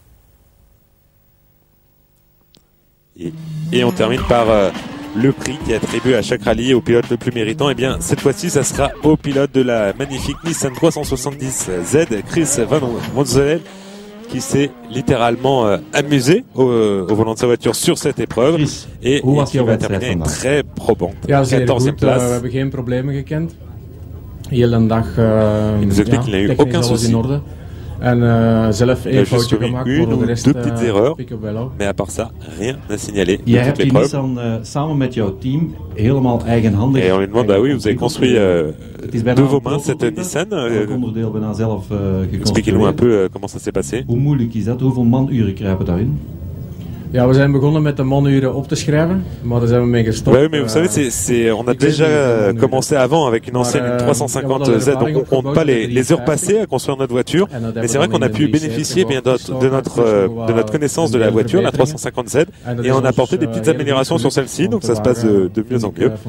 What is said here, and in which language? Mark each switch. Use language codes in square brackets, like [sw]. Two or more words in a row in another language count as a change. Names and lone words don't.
[fr] Et on termine par le prix qui est attribué à chaque rallye au pilote le plus méritant. Et bien, cette fois-ci, ça sera au pilote de la magnifique Nissan 370Z, Chris Van Ronzelen, qui s'est littéralement amusé au volant de sa voiture sur cette épreuve et qui va terminer une très probante 14e place. [nl] We hebben geen problemen gekend. Heel een dag [fr] il nous explique qu'il n'a eu aucun souci. [nl] Zelf één foutje gemaakt, voor de rest [fr] petites erreurs, mais à part ça, rien à signaler de [nl] Jij [fr] toute [nl] hebt die [fr] l'épreuve. [nl] Nissan samen met jouw team helemaal eigenhandig. [fr] Et on lui demande, bah oui, vous avez construit de vos mains cette Nissan. Expliquez-nous un peu comment ça s'est passé. [nl] Hoe moeilijk is dat? Hoeveel manuren kruipen daarin? Ja, we zijn begonnen met de manuren op te schrijven, maar daar zijn we mee gestopt. [fr] Oui, mais vous savez, on a déjà commencé avant avec une ancienne 350Z, donc on compte pas les heures passées à construire notre voiture. Mais c'est vrai qu'on a pu bénéficier bien de notre connaissance de la voiture, la 350Z, et on a apporté des petites améliorations sur celle-ci, donc ça se passe de mieux en mieux.